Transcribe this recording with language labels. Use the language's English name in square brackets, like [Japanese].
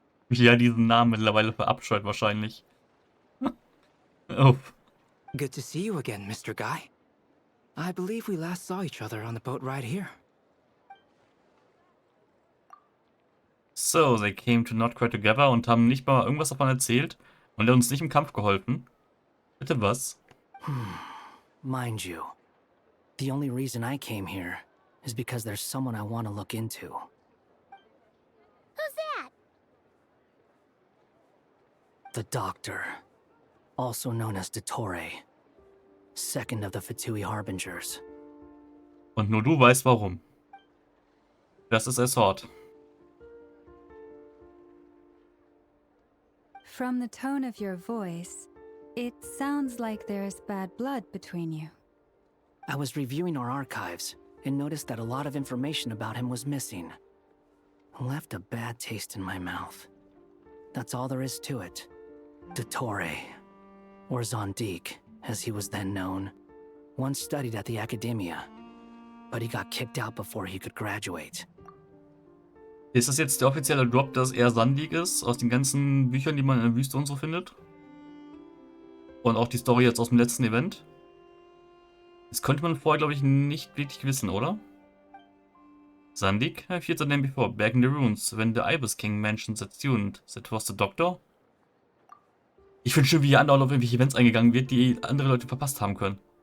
[German] Wie er diesen Namen mittlerweile verabscheut wahrscheinlich. Oh. [English] Good to see you again, Mr. Guy. I believe we last saw each other on the boat ride here. So, they came to Not Quite Together [German] und haben nicht mal irgendwas davon erzählt und er hat uns nicht im Kampf geholfen. Bitte was? [English] Mind you, the only reason I came here is because there's someone I want to look into. Who's that? The Doctor, also known as Dottore, second of the Fatui Harbingers. [German] Und nur du weißt warum. Das ist Sword. [English] From the tone of your voice, it sounds like there's bad blood between you. I was reviewing our archives and noticed that a lot of information about him was missing. Left a bad taste in my mouth. That's all there is to it. Dottore, or Zondik, as he was then known, once studied at the Academia, but he got kicked out before he could graduate. [German] Ist das jetzt der offizielle Drop, dass er Sandig ist, aus den ganzen Büchern, die man in der Wüste und so findet? Und auch die Story jetzt aus dem letzten Event? Das konnte man vorher, glaube ich, nicht wirklich wissen, oder? [English] Sandig, I feared the name before, back in the ruins, when the Ibis King mentioned that student, that was the doctor. [German] Ich finde schön, wie hier andauernd auf irgendwelche Events eingegangen wird, die andere Leute verpasst haben können.